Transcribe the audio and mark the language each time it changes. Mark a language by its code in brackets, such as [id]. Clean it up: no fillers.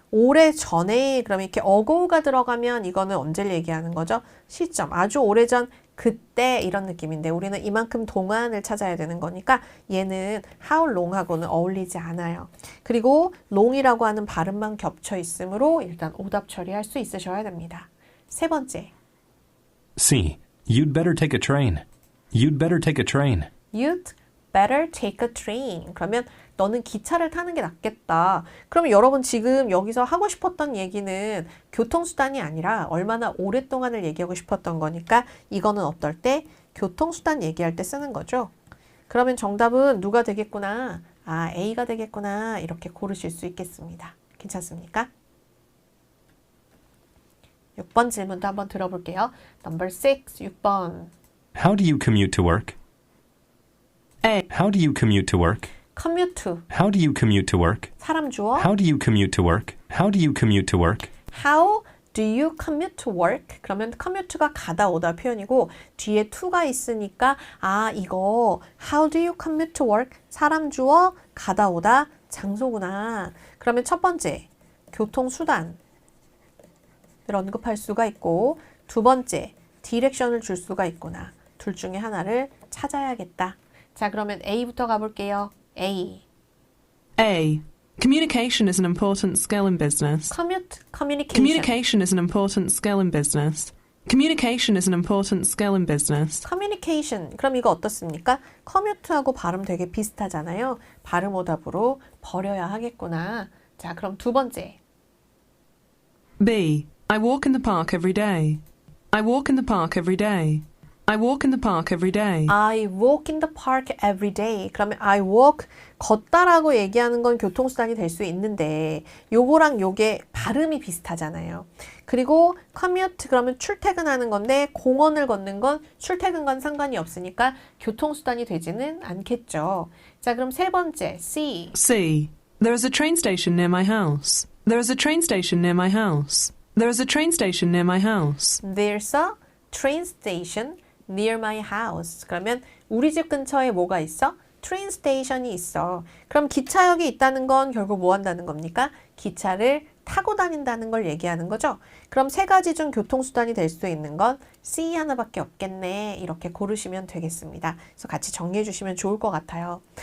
[ko] 오래 전에 그럼 이렇게 ago가 들어가면 이거는 언제를 얘기하는 거죠? 시점. 아주 오래전 그때 이런 느낌인데 우리는 이만큼 동안을 찾아야 되는 거니까 얘는 how long하고는 어울리지 않아요. 그리고 long이라고 하는 발음만 겹쳐 있으므로 일단 오답 처리할 수 있으셔야 됩니다. 세 번째. [en] C. You'd better take a train. You'd better take a train. You'd better take a train. [ko] 그러면 너는 기차를 타는 게 낫겠다. 그러면 여러분 지금 여기서 하고 싶었던 얘기는 교통수단이 아니라 얼마나 오랫동안을 얘기하고 싶었던 거니까 이거는 어떨 때? 교통수단 얘기할 때 쓰는 거죠. 그러면 정답은 누가 되겠구나. 아, A가 되겠구나. 이렇게 고르실 수 있겠습니다. 괜찮습니까? 6번 질문도 한번 들어볼게요. Number 6, 6번. [en] How do you commute to work? A. How do you commute to work? commute to. How do you commute to work? [ko] 사람 주어. [en] How do you commute to work? How do you commute to work? How do you commute to work? [ko] 그러면 commute가 가다 오다 표현이고 뒤에 to가 있으니까 아 이거 [en] how do you commute to work? [ko] 사람 주어 가다 오다 장소구나. 그러면 첫 번째 교통수단을 언급할 수가 있고 두 번째 디렉션을 줄 수가 있구나. 둘 중에 하나를 찾아야겠다. 자 그러면 A부터 가볼게요. [en] A. A. Communication is an important skill in business. Communication. Communication is an important skill in business. Communication is an important skill in business. [ko] communication. 그럼 이거 어떻습니까? commute하고 발음 되게 비슷하잖아요. 발음 오답으로 버려야 하겠구나. 자, 그럼 두 번째. [en] B. I walk in the park every day. I walk in the park every day. I walk in the park every day. I walk in the park every day. [ko] 그러면 I walk, 걷다라고 얘기하는 건 교통수단이 될 수 있는데 요거랑 요게 발음이 비슷하잖아요. 그리고 commute 그러면 출퇴근하는 건데 공원을 걷는 건 출퇴근과는 상관이 없으니까 교통수단이 되지는 않겠죠. 자, 그럼 세 번째 C. [en] C. There is a train station near my house. There is a train station near my house. There is a train station near my house. There's a train station near my house. [ko] 그러면 우리 집 근처에 뭐가 있어? train station이 있어. 그럼 기차역이 있다는 건 결국 뭐 한다는 겁니까? 기차를 타고 다닌다는 걸 얘기하는 거죠. 그럼 세 가지 중 교통수단이 될 수 있는 건 C 하나밖에 없겠네. 이렇게 고르시면 되겠습니다. 그래서 같이 정리해 주시면 좋을 것 같아요.